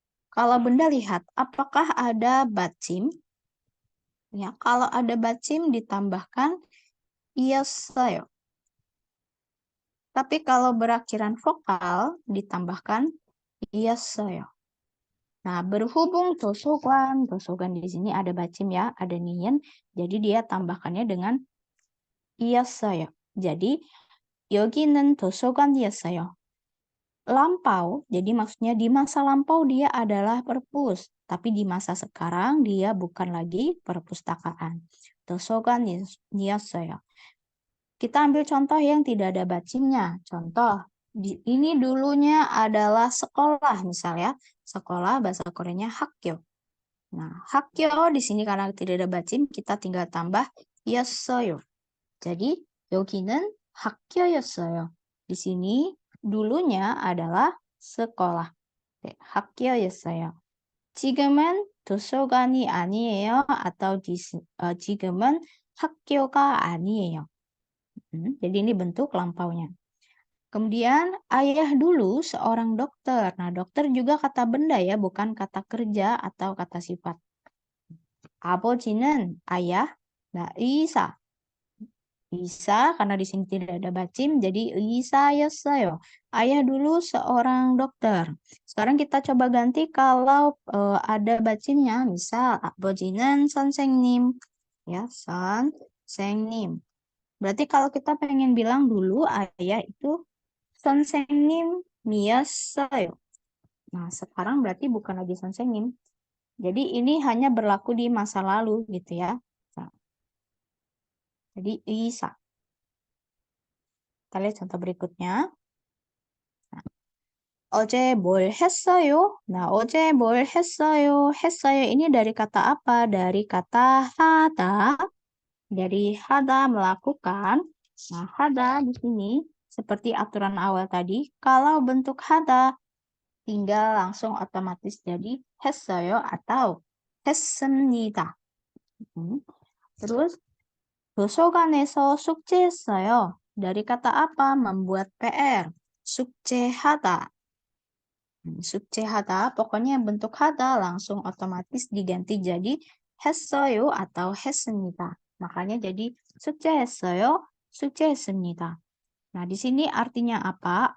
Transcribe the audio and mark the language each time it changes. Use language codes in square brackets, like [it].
[id] Kalau benda lihat, apakah ada bacim? Ya, kalau ada bacim ditambahkan iyossayo. Tapi kalau berakhiran vokal ditambahkan iyossayo. Nah, berhubung 도서관 di sini ada bacim ya, ada nian, jadi dia tambahkannya dengan iyossayo. [ko] Jadi 여기는 도서관이었어요. [id] Lampau, jadi maksudnya di masa lampau dia adalah perpus, tapi di masa sekarang dia bukan lagi perpustakaan. [ko] 도서관이었어요. [id] Kita ambil contoh yang tidak ada bacimnya. Contoh, ini dulunya adalah sekolah misalnya. Sekolah bahasa Koreanya 학교. Nah, 학교 di sini karena tidak ada bacim, kita tinggal tambah 였어요. [ko] Jadi, 여기는 학교였어요. [id] Di sini dulunya adalah sekolah. [ko] 학교였어요. 지금은 도서관이 아니에요. atau 지금은 학교가 아니에요. [id] Jadi ini bentuk lampaunya. Kemudian ayah dulu seorang dokter. Nah, dokter juga kata benda ya, bukan kata kerja atau kata sifat. 아버지는 ayah. Nah, 의사. 의사 karena di sini tidak ada bacim jadi 의사였어요. Ayah dulu seorang dokter. Sekarang kita coba ganti kalau ada bacimnya. [ko] Misal 아버지는 선생님. Ya, 선생님. [id] Berarti kalau kita pengen bilang dulu ayah itu 선생님이었어요. Nah, sekarang berarti bukan lagi 선생님. Jadi ini hanya berlaku di masa lalu gitu ya. Nah, jadi 의사. Kita lihat contoh berikutnya. [ko] Nah, 어제 뭘 했어요? Nah, 어제 뭘 했어요? [id] 했어요 ini dari kata apa? Dari kata 하다. Dari hada melakukan. Nah, hada di sini seperti aturan awal tadi, kalau bentuk hada tinggal langsung otomatis jadi 했어요 atau 했습니다. [ko] Terus 도서관에서 숙제했어요. [id] Dari kata apa? Membuat PR. 숙제하다. 숙제하다, pokoknya bentuk hada langsung otomatis diganti jadi 했어요 atau 했습니다. makanya jadi 숙제했어요, 숙제했습니다. Nah, di sini artinya apa?